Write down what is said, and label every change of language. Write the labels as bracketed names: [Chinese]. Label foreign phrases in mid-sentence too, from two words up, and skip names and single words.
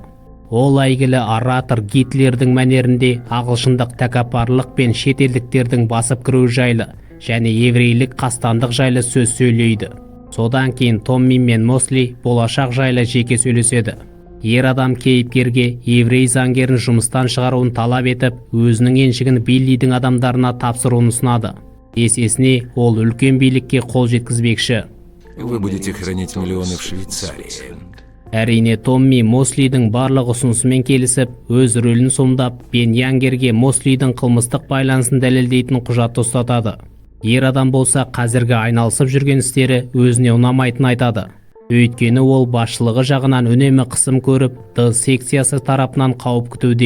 [Kazakh] Ол әйгілі оратор Гитлердің мәнерінде ағылшындық тәкаппарлық пен шетелдіктердің басып кіруі жайлы және еврейлік қастандық жайлы сөз сөйлейді. Содан кейін Томми мен Мосли болашақ жайлы жеке сөйлеседі. Ер адам кейіпкерге еврей заңгерін жұмыстан шығаруын талап етіп, өзінің еншігін Биллидің адамдарына тапсыруын ұсынады. Есесіне ол үлкен билікке қол жеткізбекші. [Russian] Вы будете хранить миллионы в Швейцарии. [Kazakh] Әрине Томми Мослидің барлық ұсынысымен келісіп, өз рөлін сомдап, Бен Янгерге Мослидің қылмыстық байланысын дәлелдейтін құжатты ұстатады. Ер адам болса қазіргі айналысып жүрген істері өзіне ұнамайтын айтады. Өйткені ол басшылығы жағынан үнемі қысым көріп, Д секциясы тарапынан қауіп күтуде.